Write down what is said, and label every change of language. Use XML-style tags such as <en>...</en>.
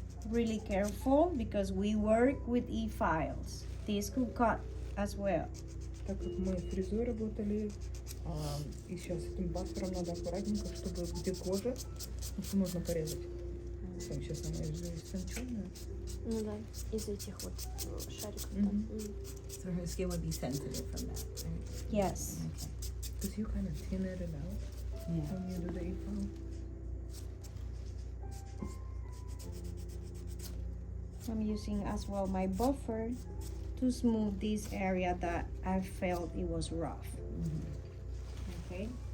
<en>Really careful because we work with E-files. This could cut as well.</en> <ru>Так как мы фрезой работали, и сейчас этим бафером надо аккуратненько, чтобы где кожа, ну что можно порезать. Там сейчас она уже истонченная. Ну да, из этих вот шариков. Мгм.</ru> <en>So her skin would be sensitive from that, right? Yes. Okay. Because you kind of thin it out Yeah. when you do the E-file. I'm using as well my buffer to smooth this area that I felt it was rough. Okay.</en>